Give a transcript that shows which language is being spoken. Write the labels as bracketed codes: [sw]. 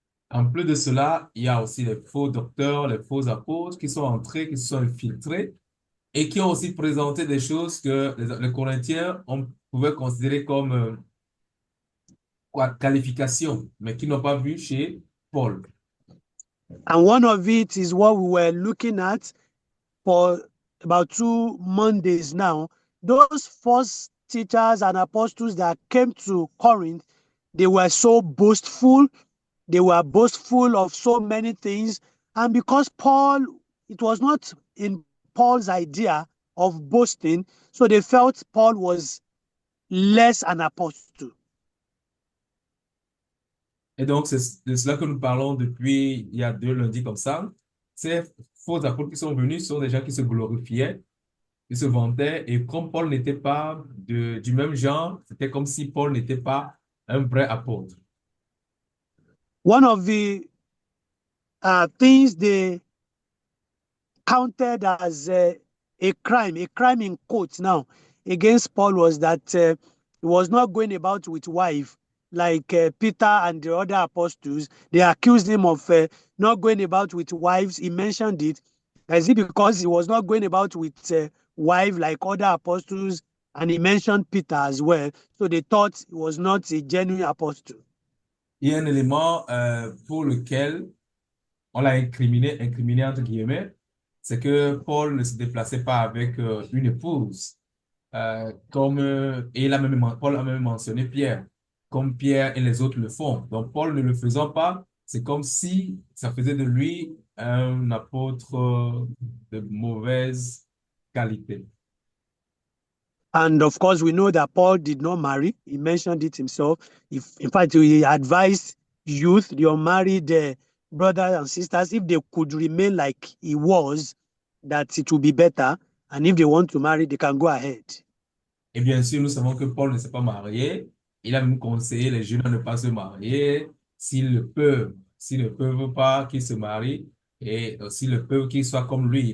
[fr] En plus de cela, il y a aussi les faux docteurs, les faux apôtres qui sont entrés, qui se sont infiltrés et qui ont aussi présenté des choses que les Corinthiens pouvaient considérer comme qualifications, mais qui n'ont pas vu chez Paul. [en] And one of it is what we were looking at for about 2 Mondays now. Those false teachers and apostles that came to Corinth, they were so boastful. They were boastful of so many things. And because Paul, it was not in Paul's idea of boasting, so they felt Paul was less an apostle. [fr] Et donc, c'est de cela que nous parlons depuis il y a 2 lundis comme ça. Ces faux apôtres qui sont venus sont des gens qui se glorifiaient, qui se vantaient, et comme Paul n'était pas du même genre, c'était comme si Paul n'était pas un vrai apôtre. [en] One of the things they counted as a crime in quotes now, against Paul was that he was not going about with wife like Peter and the other apostles. They accused him of not going about with wives. He mentioned it. Is it because he was not going about with wife like other apostles? And he mentioned Peter as well. So they thought he was not a genuine apostle. [fr] Il y a un élément pour lequel on l'a incriminé entre guillemets, c'est que Paul ne se déplaçait pas avec une épouse, et Paul a même mentionné Pierre, comme Pierre et les autres le font. Donc Paul ne le faisant pas, c'est comme si ça faisait de lui un apôtre de mauvaise qualité. [en] And of course, we know that Paul did not marry. He mentioned it himself. In fact, he advised youth, the unmarried brothers and sisters, if they could remain like he was, that it would be better. And if they want to marry, they can go ahead. [fr] Et bien sûr, nous savons que Paul ne s'est pas marié. Il a même conseillé les jeunes à ne pas se marier. S'ils ne peuvent pas, qu'ils se marient. Et s'ils le peuvent, qu'ils soient comme lui.